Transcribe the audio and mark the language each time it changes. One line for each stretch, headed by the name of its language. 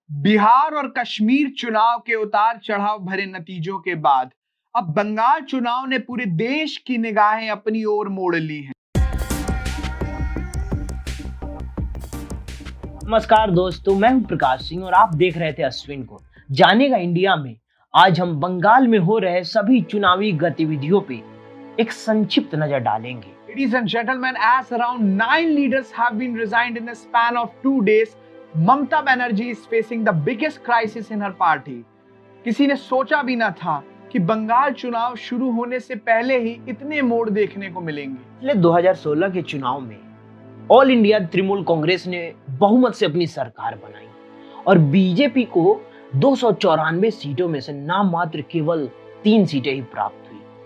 Hindi: बिहार और कश्मीर चुनाव के उतार चढ़ाव भरे नतीजों के बाद अब बंगाल चुनाव ने पूरे देश की निगाहें अपनी ओर मोड़ ली हैं। नमस्कार दोस्तों, मैं हूं प्रकाश सिंह और आप देख रहे थे अश्विन को जानेगा इंडिया में। आज हम बंगाल में हो रहे सभी चुनावी गतिविधियों पे एक संक्षिप्त नजर डालेंगे।
English: Ladies and gentlemen, as around 9 leaders have been resigned in a span of 2 days, Mamata Banerjee is facing the biggest crisis in her party.
Hindi: किसी ने सोचा भी न था कि बंगाल चुनाव शुरू होने से पहले ही इतने मोड़ देखने को मिलेंगे। पिछले 2016 के चुनाव में ऑल इंडिया तृणमूल कांग्रेस ने बहुमत से अपनी सरकार बनाई और बीजेपी को 294 सीटों में से नाम मात्र केवल 3 सीटें ही प्राप्त हुई।